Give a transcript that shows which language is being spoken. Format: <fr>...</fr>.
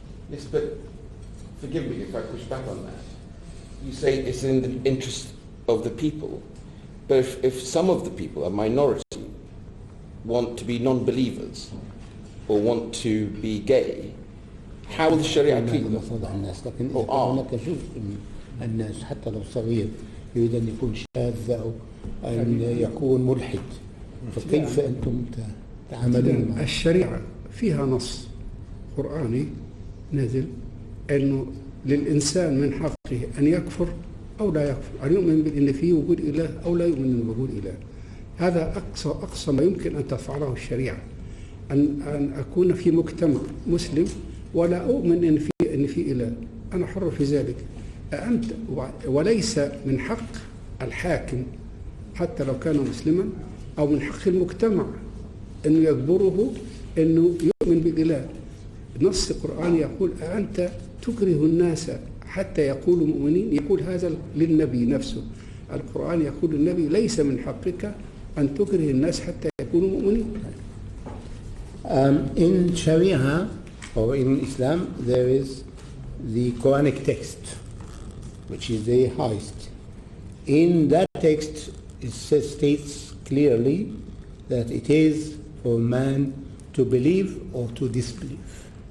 <en>Yes, but forgive me if I push back on that. You say it's in the interest of the people, but if some of the people, a minority, want to be non-believers or want to be gay, how will the Sharia treat them?</en> <ar>لكن هناك جزء من الناس حتى لو صغير يريد أن يكون شاذ أو أن يكون ملحد، فكيف أنتم تعاملون معه؟ الشريعة فيها نص قرآني نازل أنه للإنسان من حقه أن يكفر أو لا يكفر، أن يؤمن بأن فيه وجود إله أو لا يؤمن بوجود إله. هذا أقصى ما يمكن أن تفعله الشريعة، أن أكون في مجتمع مسلم ولا أؤمن أن في إله، أنا حر في ذلك. أنت وليس من حق الحاكم حتى لو كان مسلما أو من حق المجتمع أن يجبره أنه يؤمن بالإله. نص قرآني يقول أنت تكره الناس حتى يقولوا مؤمنين، يقول هذا للنبي نفسه. القرآن يقول للنبي ليس من حقك أن تكره الناس حتى يكونوا مؤمنين.</ar> <en>In Sharia or in Islam there is the Quranic text, which is the highest. In that text it states clearly that it is for man to believe or to disbelieve.</en>